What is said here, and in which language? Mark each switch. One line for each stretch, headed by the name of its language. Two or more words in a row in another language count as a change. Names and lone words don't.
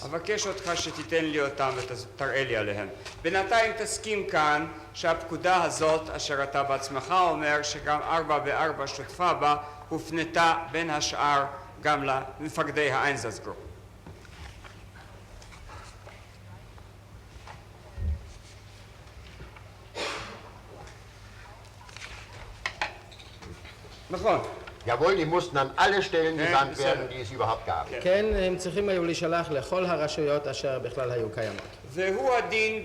Hebrew: אבקש אותך שתיתן לי אותם ותראה לי עליהם. בינתיים תסכים כאן שהפקודה הזאת, אשר אתה בעצמך אומר שגם 4 שותפה בה, הופנתה בין השאר גם למפקדי האיינזאצגרופ. נכון.
German: Jawohl, die mussten an alle Stellen gesandt werden, die es überhaupt gab.
Hebrew: כן, הם צריכים היו להישלח לכל הרשויות אשר בכלל היו קיימות.